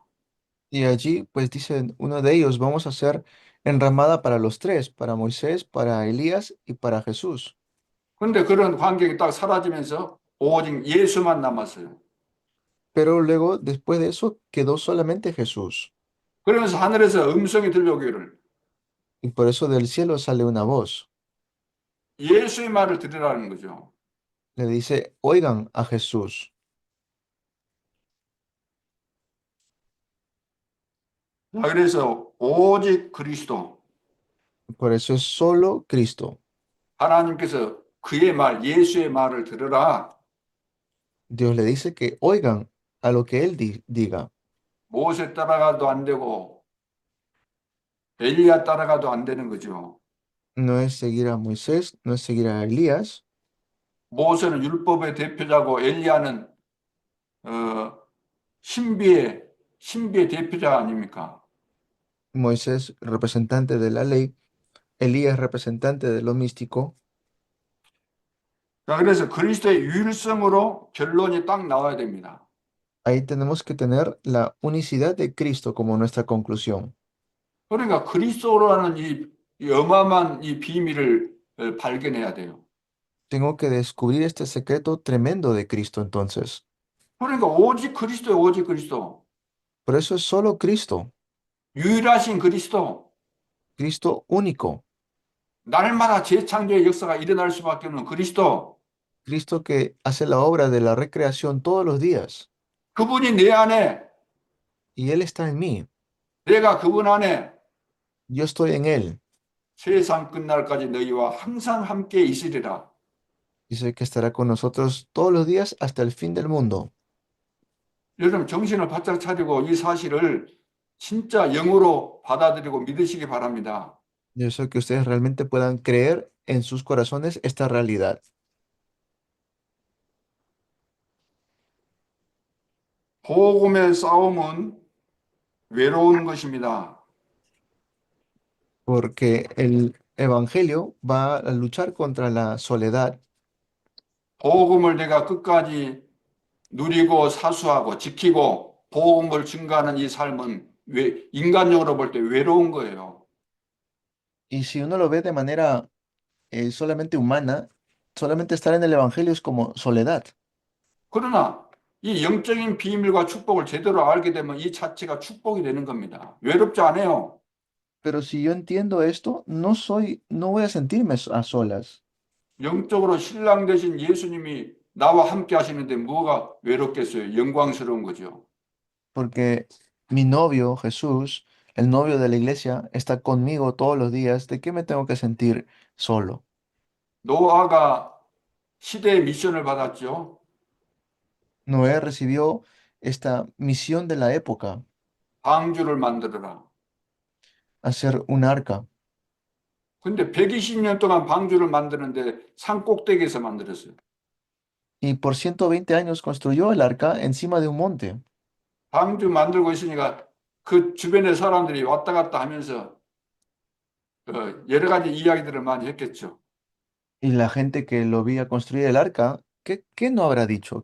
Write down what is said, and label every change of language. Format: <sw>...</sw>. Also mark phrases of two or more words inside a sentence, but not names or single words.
<es>Y allí, pues dicen, uno de ellos, vamos a hacer enramada para los tres, para Moisés, para Elías y para Jesús.</es> <ko>그런데 그런 광경이 딱 사라지면서 오직 예수만 남았어요.</ko> <es>Pero luego, después de eso, quedó solamente Jesús.</es> <ko>그러면서 하늘에서 음성이 들려오기를</ko> <es>Y por eso del cielo sale una voz.</es> <ko>예수의 말을 들으라는 거죠.</ko> <es>Le dice, oigan a Jesús.</es> <ko>자, 그래서 오직 그리스도,</ko> <es>Por eso es solo Cristo.</es> <ko>하나님께서 그의 말, 예수의 말을 들으라.</ko> <es>Dios le dice que oigan a lo que Él diga.</es> <ko>모세 따라가도 안 되고 엘리야 따라가도 안 되는 거죠.</ko> <es>No es seguir a Moisés, no es seguir a Elías.</es> <ko>모세는 율법의 대표자고 엘리야는 어, 신비의 대표자 아닙니까?</ko> <es>Moisés, representante de la ley. Elías, representante de lo místico.</es> <ko>자, 그래서 그리스도의 유일성으로 결론이 딱 나와야 됩니다.</ko> <es>Ahí tenemos que tener la unicidad de Cristo como nuestra conclusión.</es> <ko>그러니까 그리스도라는 이 어마어마한 이 비밀을 발견해야 돼요.</ko> <es>Tengo que descubrir este secreto tremendo de Cristo entonces.</es> <ko>그러니까 오직 그리스도예요, 오직 그리스도.</ko> <es>Por eso es solo Cristo,</es> <ko>유일하신 그리스도.</ko> <es>Cristo único,</es> <ko>날마다 재창조의 역사가 일어날 수밖에 없는 그리스도.</ko> <es>Cristo que hace la obra de la recreación todos los días.</es> <ko>그분이 내 안에,</ko> <es>Y Él está en mí,</es> <ko>내가 그분 안에</ko> <es>yo estoy en Él.</es> <ko>세상 끝날까지 너희와 항상 함께 있으리라.</ko> <es>Dice que estará con nosotros todos los días hasta el fin del mundo.</es> <ko>여러분 정신을 바짝 차리고 이 사실을 진짜 영으로 받아들이고 믿으시기 바랍니다.</ko> <es>Yo deseo que ustedes realmente puedan creer en sus corazones esta realidad.</es> <ko>복음의 싸움은 외로운 것입니다.</ko> <es>Porque el Evangelio va a luchar contra la soledad.</es> <ko>복음을 내가 끝까지 누리고 사수하고 지키고 복음을 증가하는 이 삶은 인간적으로 볼 때 외로운 거예요.</ko> <es>Y si uno lo ve de manera solamente humana, solamente estar en el Evangelio es como soledad.</es> <ko>그러나 이 영적인 비밀과 축복을 제대로 알게 되면 이 자체가 축복이 되는 겁니다. 외롭지 않아요.</ko> <es>Pero si yo entiendo esto, no voy a sentirme a solas,</es> <ko>영적으로 신랑 되신 예수님이 나와 함께 하시는데 뭐가 외롭겠어요? 영광스러운 거죠.</ko> <es>porque mi novio, Jesús, el novio de la iglesia, está conmigo todos los días. ¿De qué me tengo que sentir solo?</es> <ko>노아가 시대의 미션을 받았죠.</ko> <es>Noé recibió esta misión de la época,</es> <ko>방주를 만들어라.</ko> <es>hacer un arca.</es> <ko>근데 120년 동안 방주를 만드는데 산 꼭대기에서 만들었어요.</ko> <es>Y por 120 años construyó el arca encima de un monte.</es> <ko>방주 만들고 있으니까 그 주변의 사람들이 왔다 갔다 하면서 여러 가지 이야기들을 많이 했겠죠.</ko> <es>Y la gente que lo veía construir el arca, ¿qué no habrá dicho?</es>